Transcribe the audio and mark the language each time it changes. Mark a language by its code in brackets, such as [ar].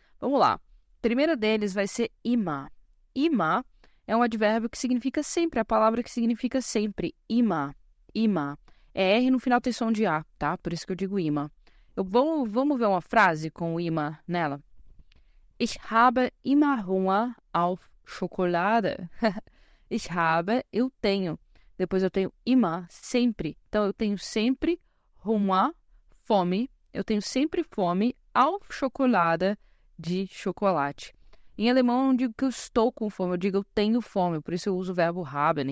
[pt] Vamos lá. O primeiro deles vai ser immer. Immer é um advérbio que significa sempre, a palavra que significa sempre. Immer. Immer. É R no final tem som de A, tá? Por isso que eu digo immer. Vamos ver uma frase com o immer nela? [de] Ich habe immer Hunger auf Schokolade. [pt] Eu tenho. Depois eu tenho immer, sempre. Então, eu tenho sempre Hunger, fome. Eu tenho sempre fome [de] auf Schokolade, [pt] de chocolate. Em alemão, eu não digo que eu estou com fome, eu digo eu tenho fome. Por isso eu uso o verbo haben.